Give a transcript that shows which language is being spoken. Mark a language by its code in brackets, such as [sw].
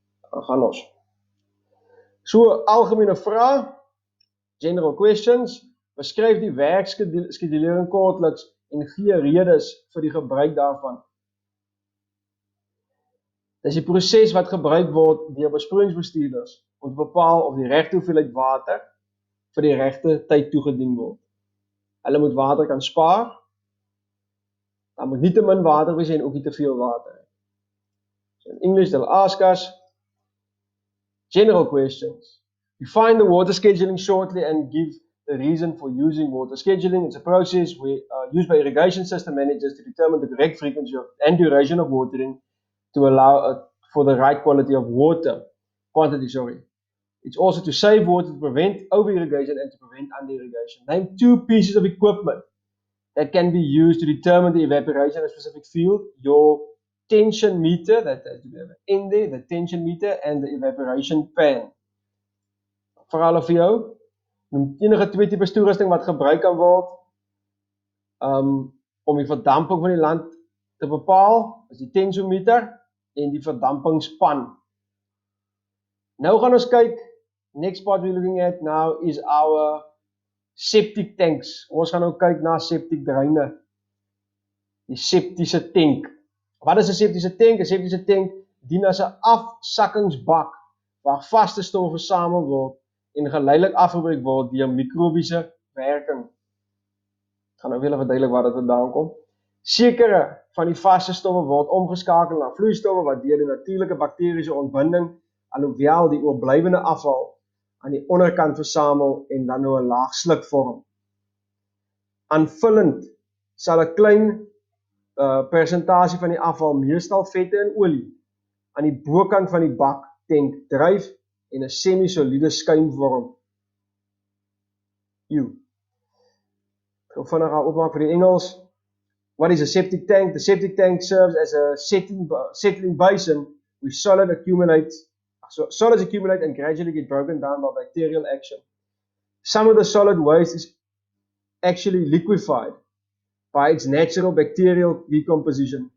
[af] Dan gaan ons. So, algemene vrae, [en] general questions, [af] beskryf die werkskedulering kortliks en gee redes vir die gebruik daarvan. Dis die proses wat gebruik word deur besproeiingsbestuurders om te bepaal of die regte hoeveelheid water vir die regte tyd toegedien word. Hulle moet water kan spaar, dan moet nie te min water wees en ook nie te veel water. [en] So in English they'll ask us general questions. Define the water scheduling shortly and give the reason for using water scheduling. It's a process used by irrigation system managers to determine the correct frequency and duration of watering to allow for the right quantity of quantity. It's also to save water, to prevent over-irrigation and to prevent under-irrigation. Name two pieces of equipment that can be used to determine the evaporation of a specific field. Your tension meter, that has to be in there, the tension meter and the evaporation pan. [af] Vir al of jou, enige twee tipes toerusting wat gebruik kan word om die verdamping van die land te bepaal, is die tensiometer en die verdampingspan. Nou gaan ons kyk, [en] next part we're looking at now is our septic tanks. [af] Ons gaan nou kyk na septic dreine, die septiese tank. Wat is 'n septiese tank? 'n Septiese tank dien as 'n afsakkingsbak waar vaste stowwe versamel word en geleidelik afgebreek word deur mikrobiese werking. Ek gaan nou weer verduidelik waar dit vandaan kom. Sekere van die vaste stowwe word omgeskakel na vloeistowwe wat deur die natuurlike bakteriese ontbinding, alhoewel die oorblywende afval aan die onderkant versamel en dan nou 'n laag sluk vorm. Aanvullend sal 'n klein persentasie van die afval, meestal vette en olie, aan die bokant van die bak tank dryf en 'n semi-soliede skuim vorm. Ek gaan vinnig opmaak vir die Engels. [en] What is a septic tank? The septic tank serves as a settling basin where solids accumulate and gradually get broken down by bacterial action. Some of the solid waste is actually liquefied by its natural bacterial decomposition.